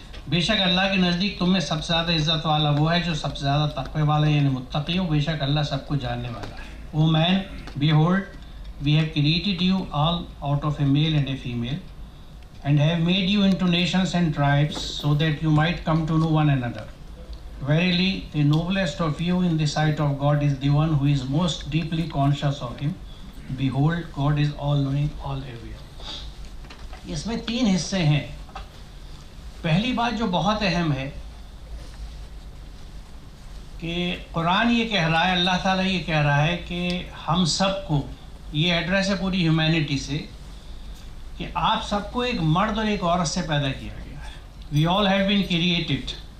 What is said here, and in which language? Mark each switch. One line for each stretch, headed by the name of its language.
Urdu: بے شک اللہ کے نزدیک تم میں سب سے زیادہ عزت والا وہ ہے جو سب سے زیادہ تقوی والا یعنی متقی ہو، بے شک اللہ سب کو جاننے والا ہے۔
English: O man, behold, we have created you all out of a male and a female, and have made you into nations and tribes, so that you might come to know one another. Verily, the noblest of you in the sight of God is the one who is most deeply conscious of him. Behold, God is all-knowing, all-aware.
Urdu: اس میں 3 حصے ہیں۔ پہلی بات جو بہت اہم ہے کہ قرآن یہ کہہ رہا ہے، اللہ تعالیٰ یہ کہہ رہا ہے کہ ہم سب کو، یہ ایڈریس ہے پوری ہیومینٹی سے، کہ آپ سب کو ایک مرد اور ایک عورت سے پیدا کیا گیا ہے۔
English: We all have been created